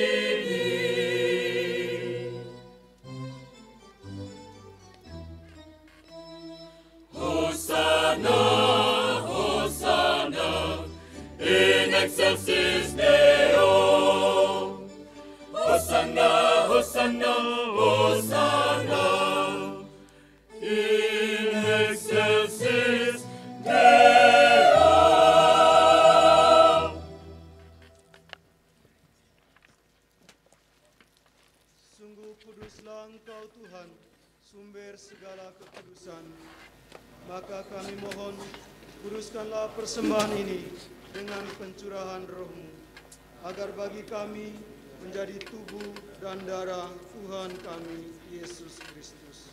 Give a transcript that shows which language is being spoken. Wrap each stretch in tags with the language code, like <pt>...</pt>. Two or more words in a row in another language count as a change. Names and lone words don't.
<la>Hosanna, Hosanna, in excelsis Deo. Hosanna, Hosanna, Hosanna, in excelsis Deo.</la> <id>Sungguh kuduslah Engkau Tuhan, sumber segala kekudusan. Maka kami mohon, kuduskanlah persembahan ini dengan pencurahan Roh-Mu, agar bagi kami menjadi tubuh dan darah Tuhan kami, Yesus Kristus.</id>